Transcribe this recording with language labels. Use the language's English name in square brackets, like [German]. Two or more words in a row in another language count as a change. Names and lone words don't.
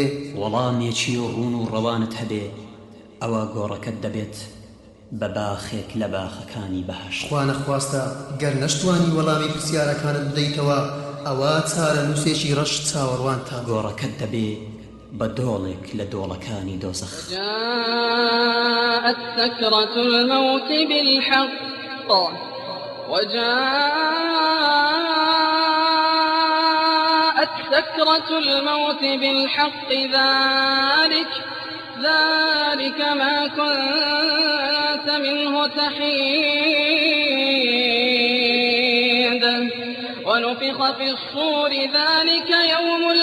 [Central Kurdish] وەڵامێکی ڕوون و ڕەوانت هەبێ، ئەوە گۆڕەکەت دەبێت بە باخێک لە باخەکانی بەهەشت. خوا نەخواستە گەر نەشتوانی وەڵامی پرسیارەکانت بدەیتەوە، ئەوە چارە نووسێکی ڕەش چاوەڕوانتان. گۆڕەکەت دەبێ بە دۆڵێک لە دۆڵەکانی دۆزەخ. [Arabic] جاءت سكرة الموت بالحق وجاءت سكرة الموت بالحق ذلك ما كنت منه تحيد ونفخ في الصور ذلك يوم